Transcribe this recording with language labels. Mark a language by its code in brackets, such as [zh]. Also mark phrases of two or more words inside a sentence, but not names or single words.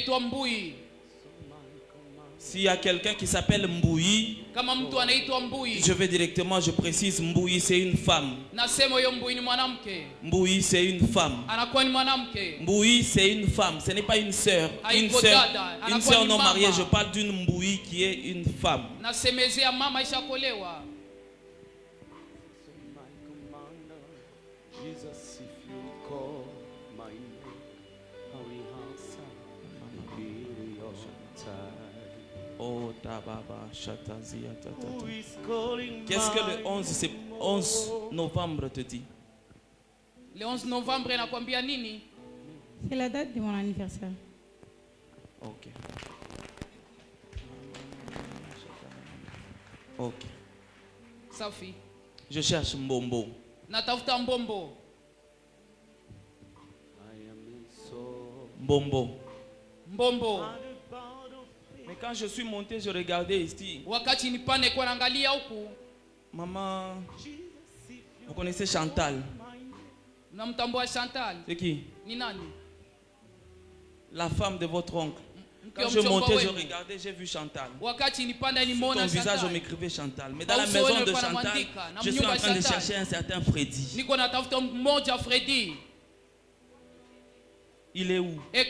[fr] S'il y a quelqu'un qui s'appelle Mbouyi, je vais directement, je précise, Mbouyi c'est une femme. Mbouyi c'est une femme. Mbouyi c'est une femme, ce n'est pas une sœur. Une sœur non mariée, je parle d'une Mbouyi qui est une femme. [en] Jesus, if you call my name, I will answer a billion times. Oh, tababa, chatazia, Who is calling [fr] qu'est-ce que [en] my [fr] le 11 novembre te dit? Le 11 novembre [sw] nakwambia nini? [fr] C'est la date de mon anniversaire. [en] Ok. Ok. [sw] Safi. [fr] Je cherche Mbombo. [sw] Natafuta Mbombo. Mbombo. Mbombo. [fr] Mais quand je suis monté, je regardais ici. [sw] Wakati nipande kwa naangalia huku. [fr] Maman, vous connaissez Chantal? [sw] Namtambua Chantal. [fr] C'est qui? [sw] Ni nani? [fr] La femme de votre oncle. Quand je montais, je regardais, j'ai vu Chantal. Sur ton visage, on m'écrivait Chantal. Mais dans la maison de Chantal, je suis en train de chercher un certain Freddy. Il est où?